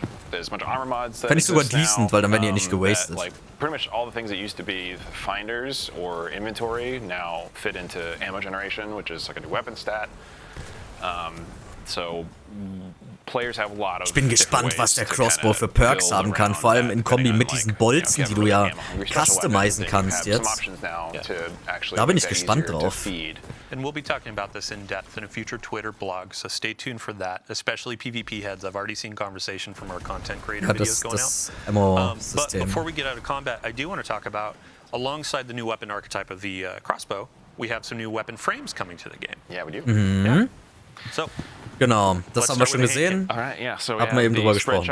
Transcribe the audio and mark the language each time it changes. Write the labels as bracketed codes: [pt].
[de] Fände ich sogar decent, weil dann werden die nicht gewastet. [en] Pretty much all the things that used to be finders or inventory now fit into ammo generation, which is like a new weapon stat. So players have a lot of. [de] Ich bin gespannt, was der Crossbow für Perks haben kann, vor allem in Kombi mit diesen Bolzen, die du ja customizen kannst jetzt. Da bin ich gespannt drauf. [en] And we'll be talking about this in depth in a future Twitter blog, so stay tuned for that, especially PvP heads. I've already seen conversation from our content creator videos going out. But before we get out of combat, I do want to talk about, alongside the new weapon archetype of the crossbow, we have some new weapon frames coming to the game. Yeah, we do. Mhm. So, [de] genau, das haben wir schon gesehen. [en] Alright, yeah, so [de] haben wir eben drüber gesprochen.